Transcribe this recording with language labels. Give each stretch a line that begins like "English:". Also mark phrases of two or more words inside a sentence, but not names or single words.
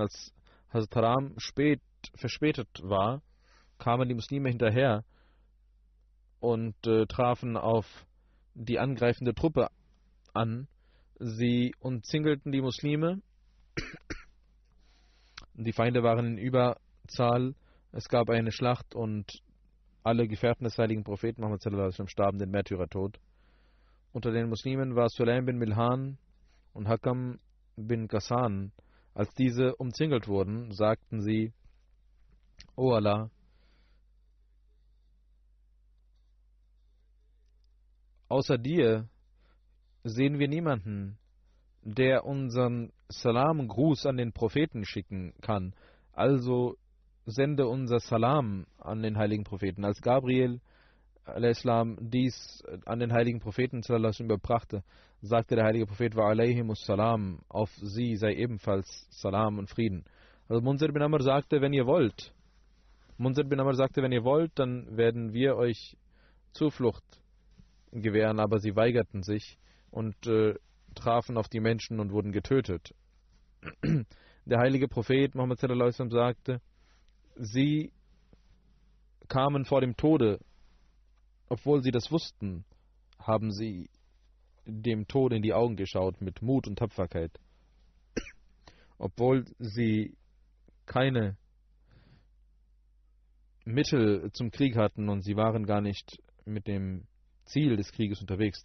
German: Als Hazrat Haram verspätet war, kamen die Muslime hinterher und trafen auf die angreifende Truppe an. Sie umzingelten die Muslime. Die Feinde waren in Überzahl. Es gab eine Schlacht und alle Gefährten des heiligen Propheten Muhammad
Arabic: صلى الله عليه وسلم
German: starben den Märtyrertod. Unter den Muslimen war Sulaim bin Milhan und Hakam bin Ghassan. Als diese umzingelt wurden, sagten sie: O Allah, außer dir sehen wir niemanden, der unseren Salam-Gruß an den Propheten schicken kann. Also sende unser Salam an den heiligen Propheten. Als Gabriel al-Islam dies an den heiligen Propheten überbrachte, sagte der heilige Prophet:
Arabic: وعليهم السلام,
German: auf sie sei ebenfalls Salam und Frieden. Also Munzir bin Amr sagte, wenn ihr wollt, dann werden wir euch Zuflucht gewähren, aber sie weigerten sich und trafen auf die Menschen und wurden getötet. Der heilige Prophet Muhammad
Arabic: صلى الله عليه وسلم
German: sagte, sie kamen vor dem Tode, obwohl sie das wussten, haben sie dem Tod in die Augen geschaut mit Mut und Tapferkeit. obwohl sie keine Mittel zum Krieg hatten und sie waren gar nicht mit dem Ziel des Krieges unterwegs.